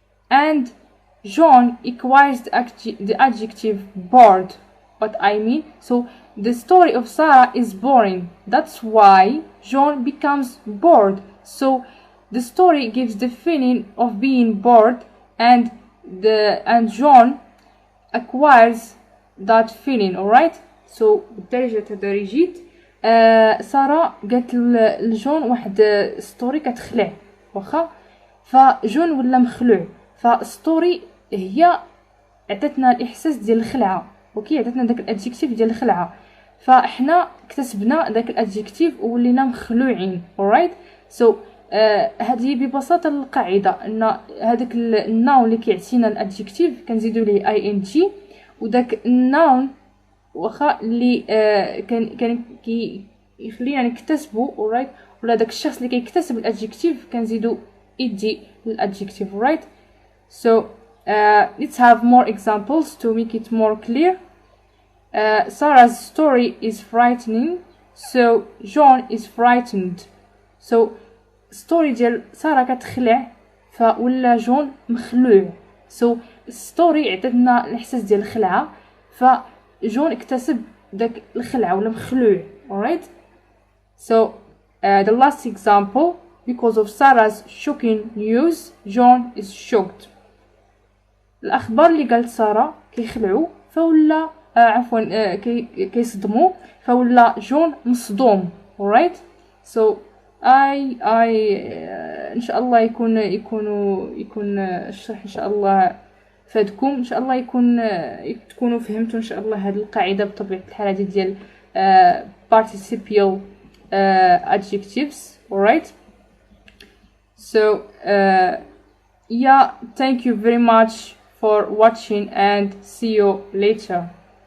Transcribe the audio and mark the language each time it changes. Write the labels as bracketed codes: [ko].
[en] And John acquires the adjective bored. What I mean? So the story of Sarah is boring. That's why John becomes bored. So the story gives the feeling of being bored, and John acquires that feeling. Alright? [ar] So بالدارجة تدريجيت سارة قالت لجون واحد ستوري كتخلع واخا، فجون ولا مخلوع، فالستوري هي عطاتنا الاحساس ديال الخلعه. اوكي، عطاتنا داك الادجيكتيف ديال الخلعه، فاحنا اكتسبنا داك الادجيكتيف وولينا مخلوعين. [en] alright, so [ar] هذه ببساطه القاعده ان هذاك الناون اللي كيعطينا الادجكتيف كنزيدوا ليه اي ان جي، وداك الناون واخا اللي كان يخلينا نكتسبوا alright، ولا داك الشخص اللي كيكتسب الادجكتيف كنزيدوا ed للادجكتيف alright. [en] So let's have more examples to make it more clear. Sarah's story is frightening, so John is frightened. [ar] So story ديال سارة كتخلع فولا جون مخلوع. So story عطاتنا الاحساس ديال الخلعه، فجون اكتسب داك الخلعه ولا مخلوع alright. [en] So the last example, because of Sarah's shocking news John is shocked. [ar] الاخبار اللي قالت ساره كيخلعوا فولا عفوا كيصدموا فولا جون مصدوم alright. So ان شاء الله يكون الشرح ان شاء الله فادكم، ان شاء الله تكونوا فهمتوا ان شاء الله هذه القاعده بطبيعه الحال هذه ديال [en] participial adjectives alright. So yeah, thank you very much for watching and see you later.